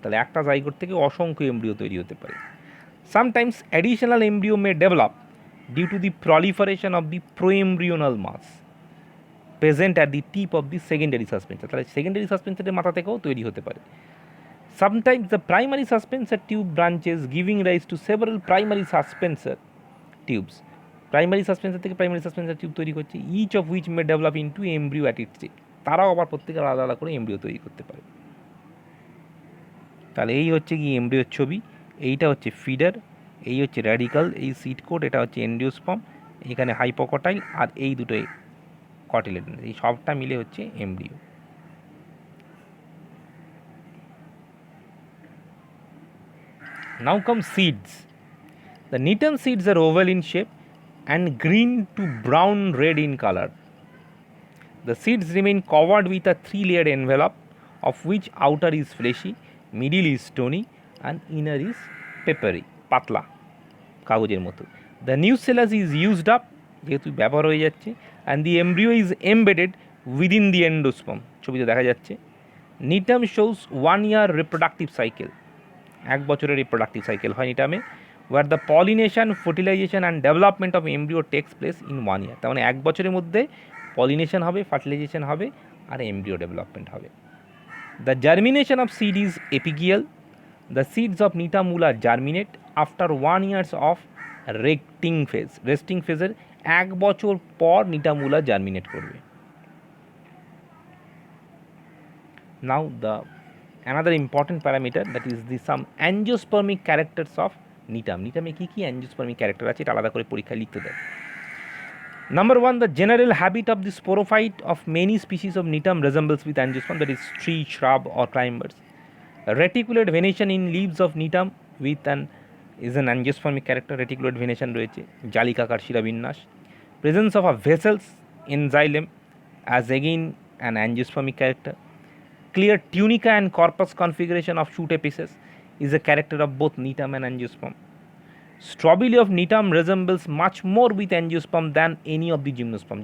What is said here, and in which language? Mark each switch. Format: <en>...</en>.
<bn>তাহলে একটা জাইগোট থেকে অসংখ্য এমব্রিও তৈরি হতে পারে।</bn> <en>Sometimes additional embryo may develop due to the proliferation of the proembryonal mass present at the tip of the secondary suspensor.</en> <bn>তাহলে সেকেন্ডারি সাসপেন্সারের মাথা থেকেও তৈরি হতে পারে।</bn> <en>Sometimes the primary suspensor tube branches giving rise to several primary suspensor tubes.</en> <bn>Primary সাসপেন্সার থেকে primary সাসপেন্সার tube তৈরি করছে,</bn> <en>each of which may develop into embryo at its tip.</en> <bn>তারাও আবার প্রত্যেকে আলাদা আলাদা করে এমব্রিও তৈরি করতে পারে। তাহলে এই হচ্ছে কি এমব্রিওর ছবি, এইটা হচ্ছে ফিডার, এই হচ্ছে র্যাডিকাল, এই সিড কোট, এটা হচ্ছে এন্ডিওস্পার্ম, এখানে হাইপোকটাইল আর এই দুটোই কটিলেডন, এই সবটা মিলে হচ্ছে embryo.</bn> <en>Now come seeds. The Gnetum seeds are oval in shape and green to brown red in color. The seeds remain covered with a 3-layered envelope of which outer is fleshy, middle is stony and inner is peppery,</en> <bn>পাতলা কাগজের মতো।</bn> <en>The nucellus is used up,</en> <bn>যেহেতু ব্যবহার হয়ে যাচ্ছে,</bn> <en>and the embryo is embedded within the endosperm,</en> <bn>ছবিতে দেখা যাচ্ছে।</bn> <en>Gnetum shows 1 year reproductive cycle,</en> <bn>1 বছরের রিপ্রোডাক্টিভ সাইকেল হয় নিটামে,</bn> <en>where the pollination, fertilization and development of embryo takes place in 1 year.</en> <bn>তার মানে 1 বছরের মধ্যে পলিনেশন হবে, ফার্টিলাইজেশন হবে আর এমব্রিও ডেভেলপমেন্ট হবে।</bn> <en>The germination of seed is epigeal. The seeds of Gnetum mula germinate after 1 year of resting phase.</en> <bn>Resting ফেজের 1 বছর পর Gnetum mula জার্মিনেট করবে।</bn> <en>Now the another important parameter, that is the some angiospermic characters of Gnetum.</en> <bn>Gnetum-এ key key angiospermic character আছে এটা আলাদা করে পরীক্ষায় লিখতে দেয়।</bn> <en>Number 1, the general habit of the sporophyte of many species of Gnetum resembles with angiosperm, that is tree, shrub or climbers. Reticulate venation in leaves of Gnetum with an is an angiospermic character.</en> <bn>Reticulate venation রয়েছে, জালিকাকার শিরাবিন্যাস।</bn> <en>Presence of a vessels in xylem as again an angiospermic character. Clear tunica and corpus configuration of shoot apices is a character of both Gnetum and angiosperm. Strobili of Gnetum resembles much more with angiosperm than any of the gymnosperm.</en>